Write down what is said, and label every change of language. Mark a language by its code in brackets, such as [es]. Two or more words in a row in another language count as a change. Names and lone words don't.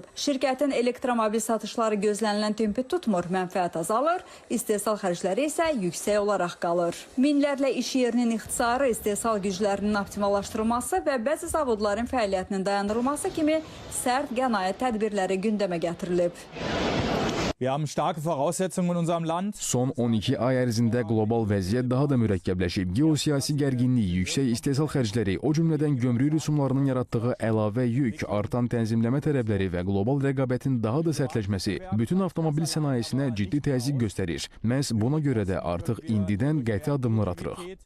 [az] Şirkətin elektromobil satışları gözlənilən tempi tutmur, mənfəət azalır, istehsal xərcləri isə yüksək olaraq qalır. Minlərlə iş yerinin ixtisarı, istehsal güclərinin optimallaşdırılması və bəzi zavodların fəaliyyətinin dayandırılması kimi sərt qənaət tədbirləri gündəmə gətirilib. [de] Wir haben starke Voraussetzungen in unserem Land. [az] Son 12 ay ərzində qlobal vəziyyət daha da mürəkkəbləşib. Geosiyasi gərginlik, yüksək istehsal xərcləri, o cümlədən gömrük rüsumlarının yaratdığı əlavə yük, artan tənzimləmə tələbləri və qlobal rəqabətin daha da sərtləşməsi bütün avtomobil sənayesinə ciddi təzyiq göstərir. Məhz buna görə də artıq indidən qəti addımlar atırıq.